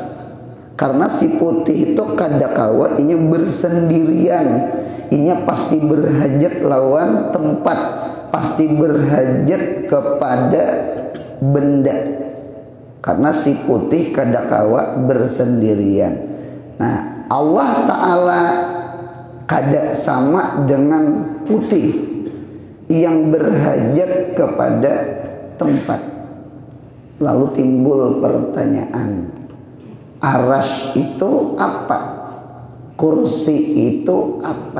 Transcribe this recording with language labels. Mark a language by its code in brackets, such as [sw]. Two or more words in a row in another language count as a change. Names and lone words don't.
[bjn] Karena si putih itu kada kawa inya bersendirian, inya pasti berhajat lawan tempat, pasti berhajat kepada benda. Karena si putih kada kawa bersendirian. Nah, Allah Ta'ala kada sama dengan putih yang berhajat kepada tempat. [id] Lalu timbul pertanyaan, Arasy itu apa? Kursi itu apa?